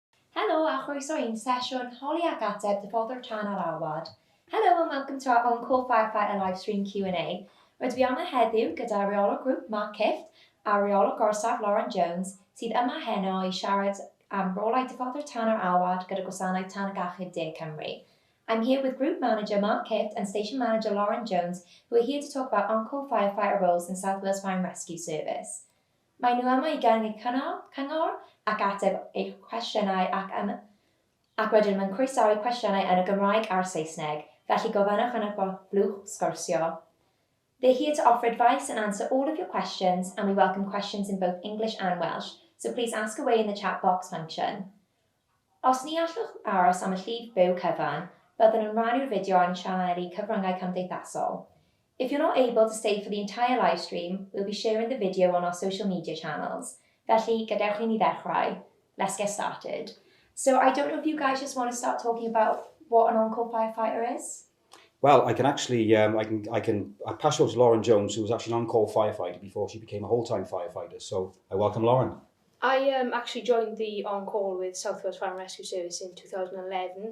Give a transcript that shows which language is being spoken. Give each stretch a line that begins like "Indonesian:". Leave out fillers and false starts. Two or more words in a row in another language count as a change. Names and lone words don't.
Welsh: Hello a chroeso i'n sesiwn Holi ac ateb Ddiffoddwr Tân Ar Alwad.
English: Hello and welcome to our On-Call Firefighter live stream Q&A.
Welsh: Rydw i yma heddiw gyda reolwr grŵp Mark Kift a reolwr gorsaf Lauren Jones sydd yma heno i siarad am rolau Ddiffoddwr Tân Ar Alwad gyda gwasanaeth Tan ag Achub De Cymru.
English: I'm here with Group Manager Mark Kift and Station Manager Lauren Jones, who are here to talk about On-Call Firefighter roles in South Wales Fire and Rescue Service.
Welsh: Mae nhw yma i gynnig cyngor ac ateb eich cwestiynau ac wedyn mae'n croesawu cwestiynau yn y Gymraeg a'r Saesneg, felly gofynnwch yn y blwch sgorsio.
English: They're here to offer advice and answer all of your questions, and we welcome questions in both English and Welsh, so please ask away in the chat box function.
Welsh: Os ni allwch aros am y llif byw cyfan, byddwn yn rannu'r fideo a'n sianeli cyfryngau cymdeithasol.
English: If you're not able to stay for the entire live stream, we'll be sharing the video on our social media channels.
Welsh: Felly, gadewch i ni ddechrau.
English: Let's get started. So I don't know if you guys just want to start talking about what an on-call firefighter is? Well, I can actually, I pass you over to Lauren Jones, who was actually an on-call firefighter before she became a whole-time firefighter. So I welcome Lauren. I actually joined the on-call with South Wales Fire and Rescue Service in 2011.